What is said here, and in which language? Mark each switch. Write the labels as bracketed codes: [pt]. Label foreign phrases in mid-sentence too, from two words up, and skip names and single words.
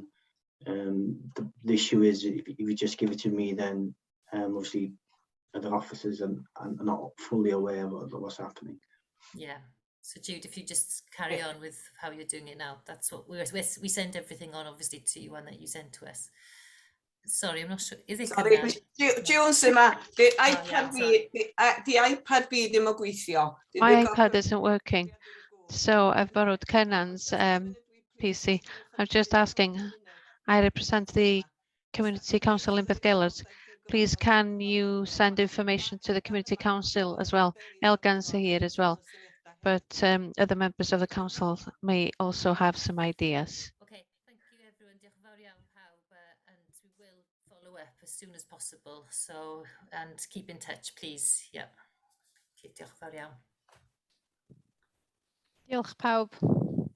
[en] The issue is if you just give it to me, then obviously other officers are not fully aware of what's happening. Yeah. So Jude, if you just carry on with how you're doing it now, that's what we send everything on, obviously, to you, and that you send to us. Sorry, I'm not sure. Is it? Sorry, [cy] Jones yma. The iPad fi ddim yn gweithio. [en] My iPad isn't working, so I've borrowed Kennan's PC. I'm just asking, I represent the Community Council in Bethgelert. Please, can you send information to the Community Council as well? Elgan's here as well, but other members of the council may also have some ideas. Okay, thank you everyone. [cy] Diolch yn fawr iawn pawb, [en] and we will follow up as soon as possible. So, and keep in touch, please. Yeah. [cy] Okay, diolch yn fawr iawn. Diolch pawb.